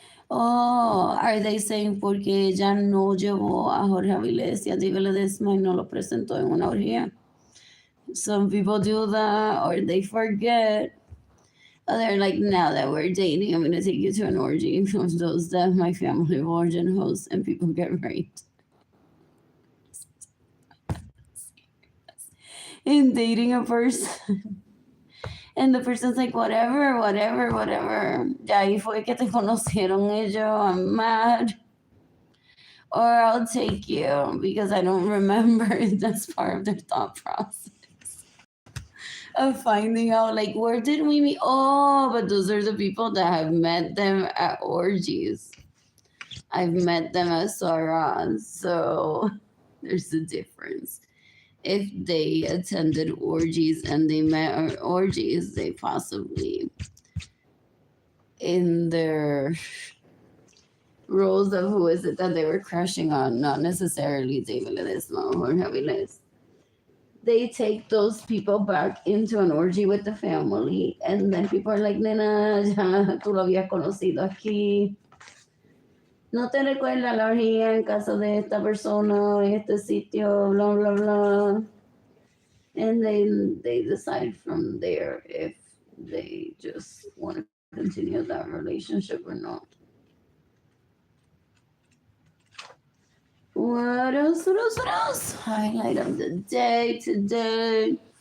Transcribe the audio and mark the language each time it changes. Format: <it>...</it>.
<es>Oh, are they saying porque ella no llevó a Jorge Avilés y a Diego Ledesma y no lo presentó en una orgía?</es> <en>Some people do that, or they forget. Oh, they're like, now that we're dating, I'm going to take you to an orgy of those that my family of origin hosts and people get raped. In dating a person. And the person's like, whatever.</en> <es>Ya ahí fue que te conocieron ellos.</es> <en>I'm mad. Or I'll take you because I don't remember. That's part of their thought process of finding out, like, where did we meet? Oh, but those are the people that have met them at orgies. I've met them at Saras, so there's a difference. If they attended orgies and they met at orgies, they possibly, in their roles of who is it that they were crushing on, not necessarily David Ledesma or Javiles, they take those people back into an orgy with the family, and then people are like, nena, ya tú lo habías conocido aquí.</en> <es>No te recuerdas la orgía en casa de esta persona, en este sitio, blah, blah, blah.</es> <en>And then they decide from there if they just want to continue that relationship or not. What else? What else? What else? Highlight of the day today.</en>